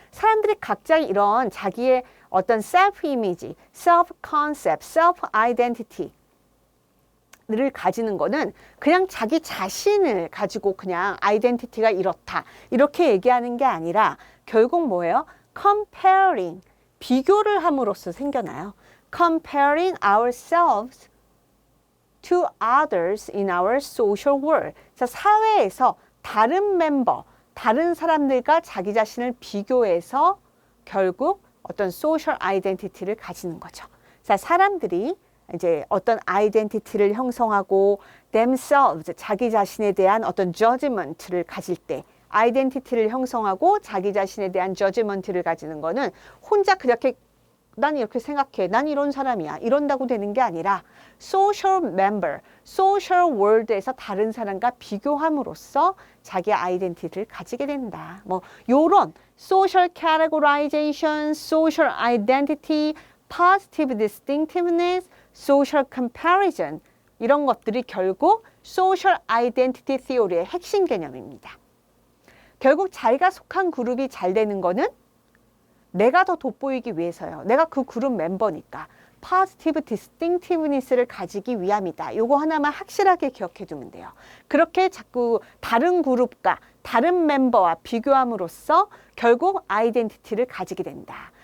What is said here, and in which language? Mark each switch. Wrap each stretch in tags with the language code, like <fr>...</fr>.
<ko>사람들이 각자 이런 자기의 어떤 self image, self concept, self identity를 가지는 거는 그냥 자기 자신을 가지고 그냥 아이덴티티가 이렇다. 이렇게 얘기하는 게 아니라 결국 뭐예요? comparing, 비교를 함으로써 생겨나요.</ko> <en>comparing ourselves to others in our social world.</en> <ko>자, 사회에서 다른 멤버, 다른 사람들과 자기 자신을 비교해서 결국 어떤 소셜 아이덴티티를 가지는 거죠. 자, 사람들이 이제 어떤 아이덴티티를 형성하고 themselves, 자기 자신에 대한 어떤 judgment를 가질 때 아이덴티티를 형성하고 자기 자신에 대한 judgment를 가지는 거는 혼자 그렇게 난 이렇게 생각해. 난 이런 사람이야. 이런다고 되는 게 아니라 social member, social world에서 다른 사람과 비교함으로써 자기 아이덴티티를 가지게 된다. 뭐 요런 social categorization, social identity, positive distinctiveness, social comparison 이런 것들이 결국 social identity theory의 핵심 개념입니다. 결국 자기가 속한 그룹이 잘 되는 거는 내가 더 돋보이기 위해서요. 내가 그 그룹 멤버니까 positive distinctiveness를 가지기 위함이다. 요거 하나만 확실하게 기억해 두면 돼요. 그렇게 자꾸 다른 그룹과 다른 멤버와 비교함으로써 결국 아이덴티티를 가지게 된다.</ko>